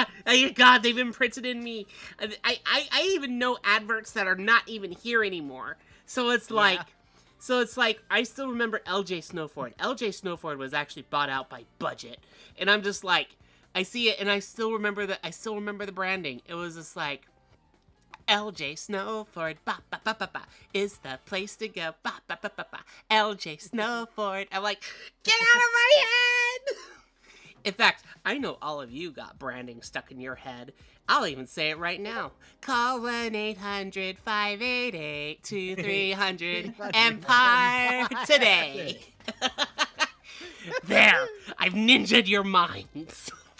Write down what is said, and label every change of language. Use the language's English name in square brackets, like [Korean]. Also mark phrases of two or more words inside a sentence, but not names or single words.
[English] Oh God, they've imprinted in me. I even know adverts that are not even here anymore. So it's like, I still remember LJ Snowford. LJ Snowford was actually bought out by Budget, and I'm just like, I see it, and I still remember the branding. It was just like, LJ Snowford, ba ba ba ba ba, is the place to go, ba ba ba ba ba. LJ Snowford. I'm like, get out of my head! In fact, I know all of you got branding stuck in your head. I'll even say it right now. Call 1-800-588-2300 Empire today. There, I've ninja'd your minds.